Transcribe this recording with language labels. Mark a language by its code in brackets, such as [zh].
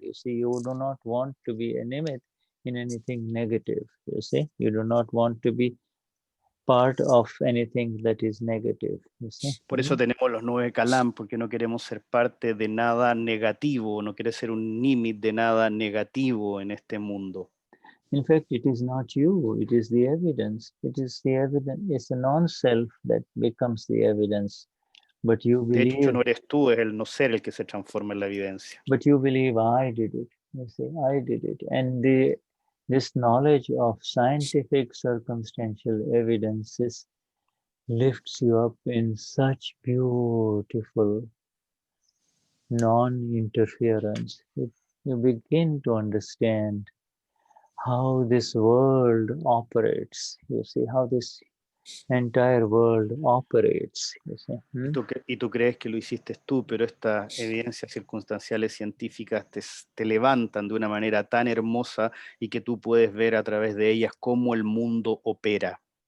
[en] You see, you do not want to be a nimit in anything negative. You see, you do not want to be part of anything that is negative. You see? [es] Por eso tenemos los 9 kalam, porque no queremos ser parte de nada negativo, no quiere ser un nimit de nada negativo en este mundo. [en] In fact, it is not you, it is the evidence. It is the evidence, it's the non-self that becomes the evidence. But you believe... [es] De hecho, no eres tú, es el no ser el que se transforma en la evidencia. [en] But you believe, I did it. You say, I did it. And this knowledge of scientific circumstantial evidences lifts you up in such beautiful non-interference. You begin to understand how this world operates. You see how this entire world operates. You see? [es] Y tú crees que lo hiciste tú, pero estas evidencias circunstanciales científicas te levantan de una manera tan hermosa y que tú puedes ver a través de ellas cómo el mundo opera.